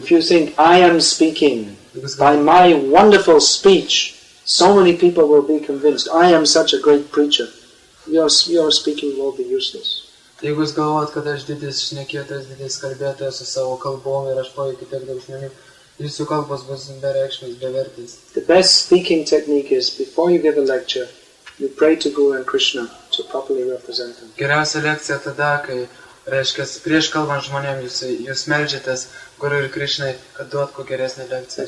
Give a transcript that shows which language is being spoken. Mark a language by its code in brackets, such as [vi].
[en] If you think, I am speaking, by my wonderful speech, so many people will be convinced, I am such a great preacher. Your speaking will be useless. [lt] Jeigu jūs galvojat, kad aš didis šnekėtojas, didis kalbėtojas su savo kalbom ir aš paveikiu tiek daug žmonių, jūsų kalbos bus bereikšmės, bevertės. [en] The best speaking technique is, before you give a lecture, you pray to Guru and Krishna to properly represent them. [lt] Geriausia lekcija tada, kai, reiškia, prieš kalbant žmonėm, jūs meldžiatės Guru ir Krishnai, kad duotų geresnę lekciją.